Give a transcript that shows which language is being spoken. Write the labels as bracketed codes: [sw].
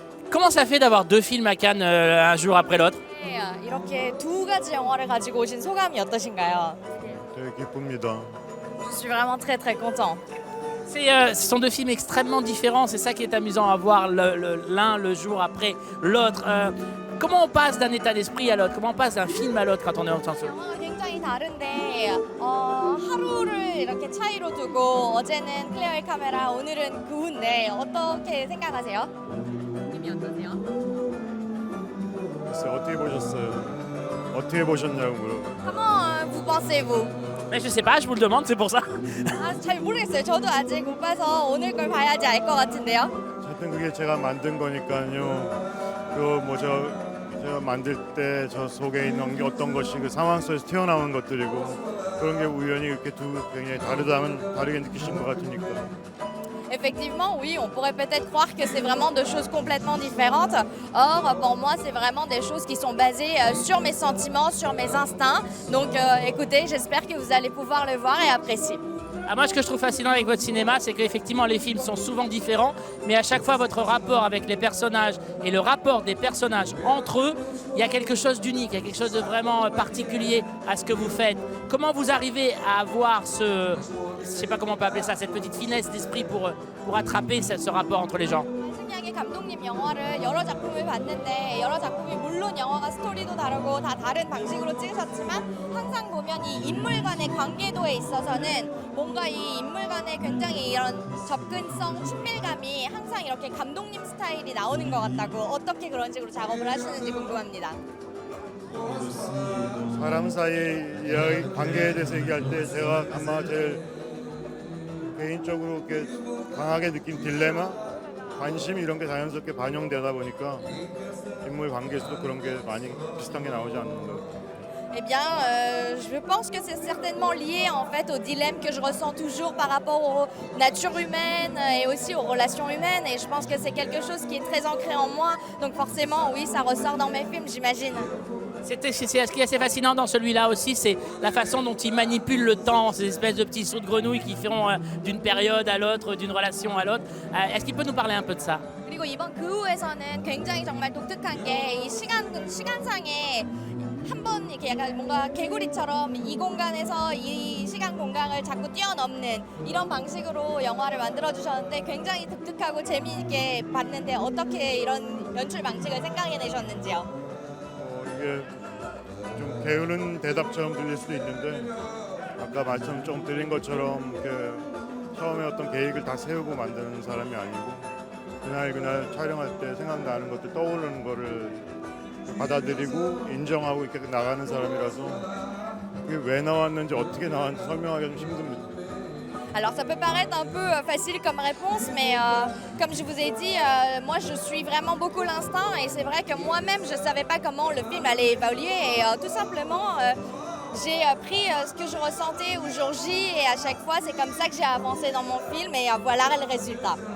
[fr] Comment ça fait d'avoir deux films à Cannes un jour après l'autre? [ko] 이렇게 두 가지 영화를 가지고 오신 소감이 어떠신가요? 되게 기쁩니다. [fr] Je suis vraiment très content. Ce sont deux films extrêmement différents, c'est ça qui est amusant à voir l'un le jour après l'autre. Comment on passe d'un état d'esprit à l'autre? Comment on passe d'un film à l'autre quand on est Aung San Suu? [ko] 굉장히 다른데 하루를 이렇게 차이로 두고 어제는 클레어의 카메라, 오늘은 그 후인데 어떻게 생각하세요? 느낌이 어떠세요? 글쎄 어떻게 보셨어요? 어떻게 보셨냐고 물어. [fr] Comment vous pensez-vous? Mais je sais pas, je vous le demande, c'est pour ça. [ko] 잘 모르겠어요. 저도 아직 못 봐서 오늘 걸 봐야지 알 것 같은데요. 하여튼 그게 제가 만든 거니까요. 그 제가 만들 때 저 속에 있는 게 어떤 것이 그 상황 속에서 튀어나온 것들이고 그런 게 우연히 이렇게 굉장히 다르게 느끼신 것 같으니까. [fr] Effectivement, oui, on pourrait peut-être croire que c'est vraiment deux choses complètement différentes. Or, pour moi, c'est vraiment des choses qui sont basées sur mes sentiments, sur mes instincts. Donc, écoutez, j'espère que vous allez pouvoir le voir et apprécier. Moi, ce que je trouve fascinant avec votre cinéma, c'est qu'effectivement, les films sont souvent différents, mais à chaque fois, votre rapport avec les personnages et le rapport des personnages entre eux, il y a quelque chose d'unique, il y a quelque chose de vraiment particulier à ce que vous faites. Comment vous arrivez à avoir je sais pas comment on peut appeler ça, cette petite finesse d'esprit pour attraper ce rapport entre les gens? [ko] 신기하게 감독님 영화를 여러 작품을 봤는데 여러 작품이 물론 영화가 스토리도 다르고 다 다른 방식으로 찍으셨지만 항상 보면 이 인물 간의 관계도에 있어서는 뭔가 이 인물 간의 굉장히 이런 접근성, 친밀감이 항상 이렇게 감독님 스타일이 나오는 것 같다고 어떻게 그런 식으로 작업을 하시는지 궁금합니다. 사람 사이의 관계에 대해서 얘기할 때 제가 아마 제일 개인적으로 이렇게 강하게 느낀 딜레마, 관심 이런 게 자연스럽게 반영되다 보니까 인물 관계에서도 그런 게 많이 비슷한 게 나오지 않는 것 같아요. [fr] Eh bien, je pense que c'est certainement lié en fait au dilemme que je ressens toujours par rapport aux natures humaines et aussi aux relations humaines. Et je pense que c'est quelque chose qui est très ancré en moi. Donc forcément, oui, ça ressort dans mes films, j'imagine. Ce qui est assez fascinant dans celui-là aussi, c'est la façon dont il manipule le temps, ces espèces de petits sauts de grenouille qui font d'une période à l'autre, d'une relation à l'autre. Est-ce qu'il peut nous parler un peu de ça? [ko] 그리고 이번 그 후에서는 굉장히 정말 독특한 게 이 시간상에 한번 이렇게 약간 뭔가 개구리처럼 이 공간에서 이 시간 공간을 자꾸 뛰어넘는 이런 방식으로 영화를 만들어 주셨는데 굉장히 독특하고 재미있게 봤는데 어떻게 이런 연출 방식을 생각해내셨는지요? 이게 좀 게으른 대답처럼 들릴 수도 있는데 아까 말씀 좀 드린 것처럼 처음에 어떤 계획을 다 세우고 만드는 사람이 아니고 그날 촬영할 때 생각나는 것들 떠오르는 거를 받아들이고 인정하고 이렇게 나가는 사람이라서 그게 왜 나왔는지 어떻게 나왔는지 설명하기가 좀 힘듭니다. [fr] Alors ça peut paraître un peu facile comme réponse, mais comme je vous ai dit, moi je suis vraiment beaucoup l'instinct et c'est vrai que moi-même je ne savais pas comment le film allait évoluer et tout simplement j'ai pris ce que je ressentais au jour J et à chaque fois c'est comme ça que j'ai avancé dans mon film et voilà le résultat.